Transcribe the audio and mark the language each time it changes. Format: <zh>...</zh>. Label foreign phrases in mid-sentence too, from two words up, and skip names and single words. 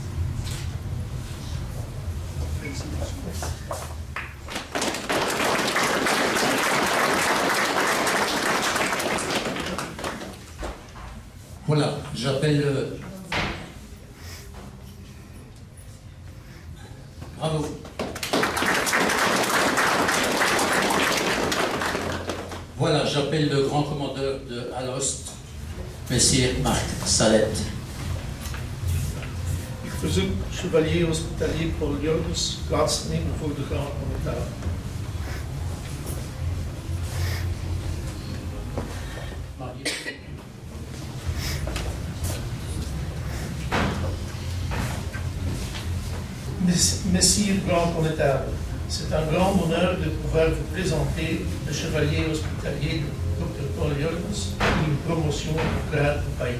<fr>Voilà, j'appelle... Bravo. Voilà, j'appelle le grand commandeur de Alost, Messire Marc Salette.</fr> <nl>Ik verzoek chevalier hospitalier Paul Jurgens plaats te nemen voor de Grand Connétable.</nl> <fr>Messire Grand Connétable, c'est un grand bonheur de pouvoir vous présenter le chevalier hospitalier Dr Paul Jurgens pour une promotion au grade du pays.</fr>